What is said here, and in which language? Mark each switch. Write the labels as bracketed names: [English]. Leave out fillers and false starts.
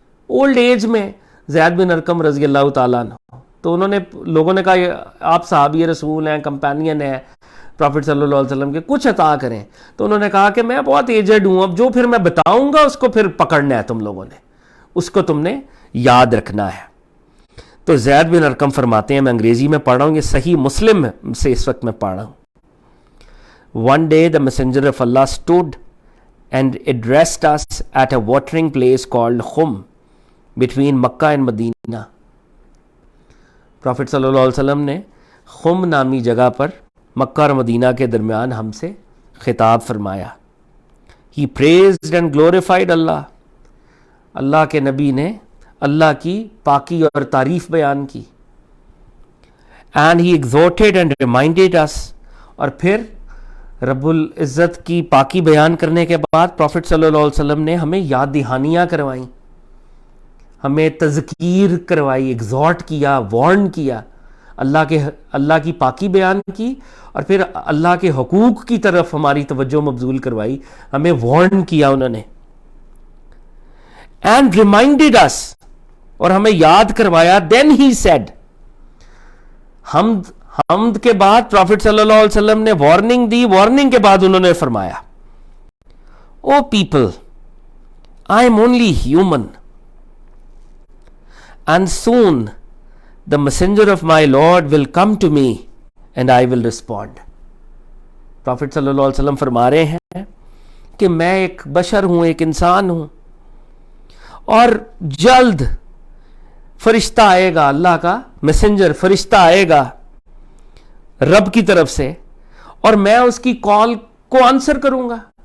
[Hindi] Old age में ज़ैद बिन Arkham रज़ी अल्लाह ताला अन्हु, तो उन्होंने, लोगों ने कहा आप सहाबी रसूल हैं, कंपेनियन हैं प्रॉफिट सल्लल्लाहु अलैहि वसल्लम के, कुछ अता करें. तो उन्होंने कहा कि मैं बहुत एजड हूँ, अब जो फिर मैं बताऊँगा उसको फिर पकड़ना है तुम लोगों ने, उसको तुमने याद रखना है. तो ज़ैद बिन अरकम फरमाते हैं, मैं अंग्रेज़ी में पढ़ रहा हूँ, ये सही मुस्लिम से इस वक्त मैं पढ़ रहा हूँ. [English] One day the messenger of Allah stood and addressed us at a watering place called Khum between Makkah and Medina. [Hindi] Profit सल्लल्लाहु अलैहि वसल्लम ने खुम नामी जगह पर मक्का और मदीना के दरमियान हमसे खिताब फरमाया. [English] He praised and glorified Allah. [Hindi] अल्लाह के नबी ने अल्लाह की पाकी और तारीफ बयान की. [English] And he exhorted and reminded us. [Hindi] और फिर रब्बुल इज़्ज़त की पाकी बयान करने के बाद प्रॉफिट सल्लल्लाहु अलैहि वसल्लम ने हमें याद दहानियाँ करवाई, हमें तज़कीर करवाई, एग्जॉर्ट किया, वार्न किया, अल्लाह की पाकी बयान की और फिर अल्लाह के हुकूक की तरफ हमारी तवज्जो मबजूल करवाई, हमें वार्न किया उन्होंने. [English] and reminded us, [Hindi] और हमें याद करवाया. [English] then he said, [Hindi] हमद के बाद प्रॉफिट सल्लल्लाहु अलैहि वसल्लम ने वार्निंग दी. वार्निंग के बाद उन्होंने फरमाया, [English] O people, I am only human and soon the messenger of my Lord will come to me and I will respond. [Hindi] Profit सल्लल्लाहु अलैहि वसल्लम फरमा रहे हैं कि मैं एक बशर हूं, एक इंसान हूं, और जल्द फरिश्ता आएगा, अल्लाह का मैसेंजर फरिश्ता आएगा रब की तरफ से, और मैं उसकी कॉल को आंसर करूंगा.